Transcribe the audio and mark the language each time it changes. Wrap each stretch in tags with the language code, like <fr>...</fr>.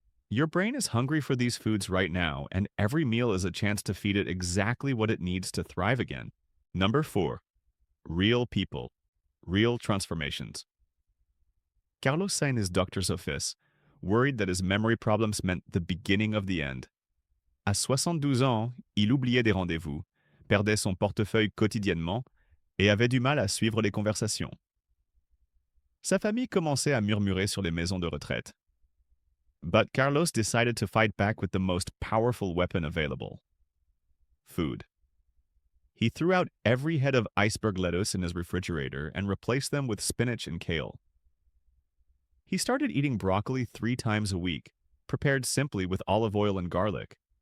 <en>Your brain is hungry for these foods right now, and every meal is a chance to feed it exactly what it needs to thrive again. Number 4. Real people. Real transformations. Carlos sat in his doctor's office, worried that his memory problems meant the beginning of the end.</en> <fr>À 72 ans, il oubliait des rendez-vous, perdait son portefeuille quotidiennement et avait du mal à suivre les conversations. Sa famille commençait à murmurer sur les maisons de retraite.</fr> <en>But Carlos decided to fight back with the most powerful weapon available: food. He threw out every head of iceberg lettuce in his refrigerator and replaced them with spinach and kale. He started eating broccoli 3 times a week, prepared simply with olive oil and garlic.</en>